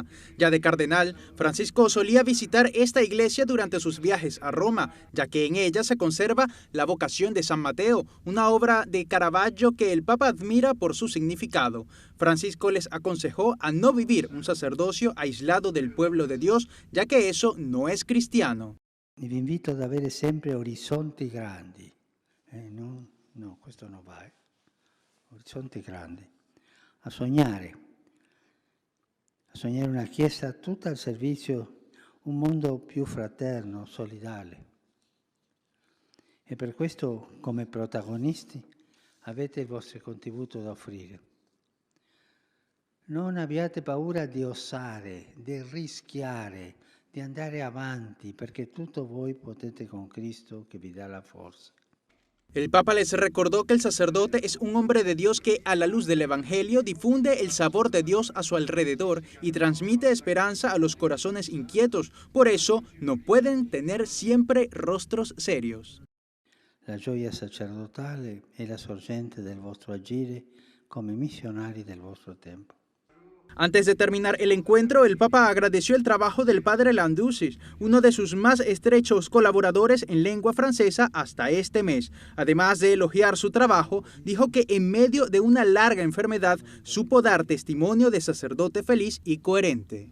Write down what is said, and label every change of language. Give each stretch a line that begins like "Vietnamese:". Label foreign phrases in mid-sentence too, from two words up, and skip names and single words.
Spanish: Ya de cardenal, Francisco solía visitar esta iglesia durante sus viajes a Roma, ya que en ella se conserva la vocación de San Mateo, una obra de Caravaggio que el Papa admira por su significado. Francisco les aconsejó a no vivir un sacerdocio aislado del pueblo de Dios, ya que eso no es cristiano.
Italian: Vi invito ad avere sempre orizzonti grandi. No, questo non va. Orizzonti grandi. A sognare una Chiesa tutta al servizio, un mondo più fraterno, solidale. E per questo, come protagonisti, avete il vostro contributo da offrire. Non abbiate paura di osare, di rischiare, di andare avanti, perché tutto voi potete con Cristo che vi dà la forza.
Spanish: El Papa les recordó que el sacerdote es un hombre de Dios que, a la luz del Evangelio, difunde el sabor de Dios a su alrededor y transmite esperanza a los corazones inquietos. Por eso, no pueden tener siempre rostros serios.
Italian: La gioia sacerdotale è la sorgente del vostro agire come missionari del vostro tempo.
Spanish: Antes de terminar el encuentro, el Papa agradeció el trabajo del padre Landousis, uno de sus más estrechos colaboradores en lengua francesa hasta este mes. Además de elogiar su trabajo, dijo que en medio de una larga enfermedad supo dar testimonio de sacerdote feliz y coherente.